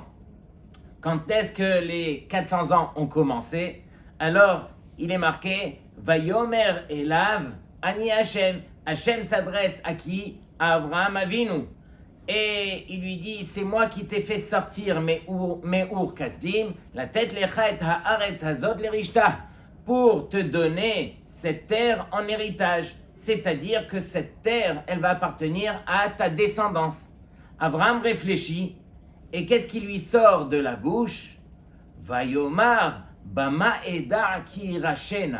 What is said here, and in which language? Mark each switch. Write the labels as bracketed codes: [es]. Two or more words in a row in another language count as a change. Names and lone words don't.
[fr] Quand est-ce que les 400 ans ont commencé? Alors, il est marqué « [he] ויאמר אליו אני השם ». [fr] Hashem s'adresse à qui? À Avraham Avinu. Et il lui dit, c'est moi qui t'ai fait sortir Me'ur Kasdim, la tête [he] לך את הארץ הזאת לרשתה, [fr] pour te donner cette terre en héritage. C'est-à-dire que cette terre, elle va appartenir à ta descendance. Abraham réfléchit, et qu'est-ce qui lui sort de la bouche? [he] ויאמר במה אדע כי אירשנה.